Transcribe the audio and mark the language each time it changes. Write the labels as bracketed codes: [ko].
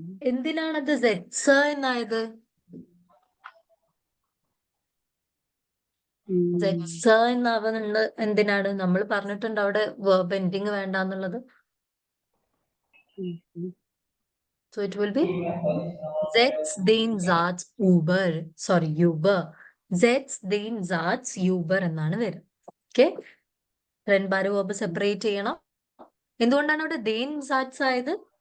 [ml] എന്തിനാണത് സെറ്റ്സ എന്നായത്? സെറ്റ്സ എന്നാവുന്നുണ്ട് എന്തിനാണ്? നമ്മൾ പറഞ്ഞിട്ടുണ്ട് അവിടെ verb ending വേണ്ടാന്നുള്ളത്. [en] So it will be [de] setz den Satz über. [en] Sorry, über. [de] Setz den Satz über എന്നാണ് വരിക. [ml] ഓക്കെ, ത്രെൻ ബാര വേർബ് സെപ്പറേറ്റ് ചെയ്യണം. എന്തുകൊണ്ടാണ് അവിടെ [de] den Satz [ml] ആയത്?